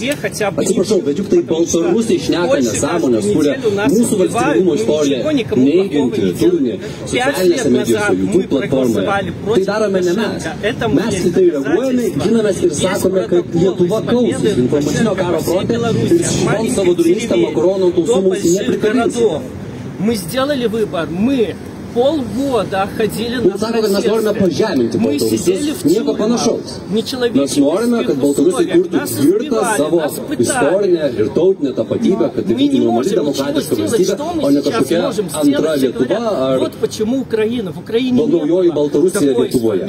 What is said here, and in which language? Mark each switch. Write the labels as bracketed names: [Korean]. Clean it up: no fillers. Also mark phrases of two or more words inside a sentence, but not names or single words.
[Lithuanian] Atsiprašau, bet juk tai Baltarusiai šneka nesąmonės, kuria mūsų valstybingumo istoriją neigianti turinį socialinėse medijose, YouTube platformoje. Tai darome ne mes. Mes į tai reaguojame, ginamės ir sakome, kad Lietuva kausis informacinio karo fronte ir šiom savo durynystę makaronų tausų mums neprikabins. [Russian] Мы сделали выбор, мы полгода ходили на [Lithuanian] Jūs sako, kad mes norime pažeminti Baltarusius, nieko panašaus. Mes norime, kad Baltarusiai kurtų tvirtą savo istorinę ir tautinę tapatybę, kad tai būtų normali demokratiška valstybė, o ne kažkokia antra Lietuva ar bandaujoji Baltarusija Lietuvoje.